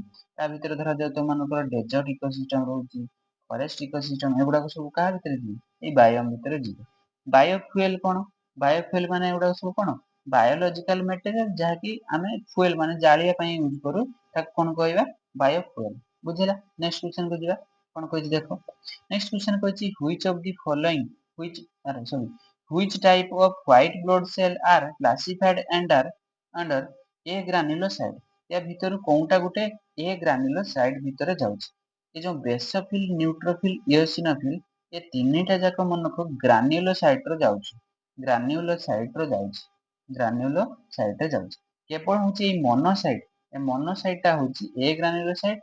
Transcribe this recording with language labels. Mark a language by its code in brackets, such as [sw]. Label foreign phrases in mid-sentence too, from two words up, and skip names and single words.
[or] ତା ଭିତରେ ଧରାଯାଉ ତମମାନଙ୍କର [en] desert ecosystem [or] ରହୁଛି, [en] forest ecosystem, [or] ଏଗୁଡାକ ସବୁ କାହା ଭିତରେ ଯିବ ଏଇ ବାୟୋମ୍ ଭିତରେ ଯିବ। ବାୟୋଫୁଏଲ କଣ? ବାୟୋଫୁଏଲ ମାନେ ଏଗୁଡାକ ସବୁ କଣ [en] biological material, [or] ଯାହାକି ଆମେ ଫୁଏଲ ମାନେ ଜାଳିବା ପାଇଁ ୟୁଜ କରୁ, ତାକୁ କଣ କହିବା ବାୟୋଫୁଏଲ। [en] ବୁଝିଲା। next question [or] କୁ ଯିବା। କଣ କହିଛି ଦେଖ। [en] next question କହିଛି which of the following which type of white blood cell are classified under A granulocyte। [or] या ଭିତରୁ କୋଉଟା ଗୋଟେ [en] A granulocyte [or] ଭିତରେ ଯାଉଛି। ଏ ଯୋଉ ବେସୋଫିଲ, ନ୍ୟୁଟ୍ରୋଫିଲ, ଇଓସିନୋଫିଲ, ଏ ତିନିଟା ଯାକ ମନକୁ ଗ୍ରାନ୍ୟୁଲୋସାଇଟ ର ଯାଉଛି। ଗ୍ରାନ୍ୟୁଲୋସାଇଟ ର ଯାଉଛି। ଗ୍ରାନ୍ୟୁଲୋସାଇଟ ରେ ଯାଉଛି। କେବଳ ହଉଛି ଏଇ ମନୋସାଇଟ, ଏ ମନୋସାଇଟ ଟା ହଉଛି ଏ ଗ୍ରାନ୍ୟୁଲୋସାଇଟ।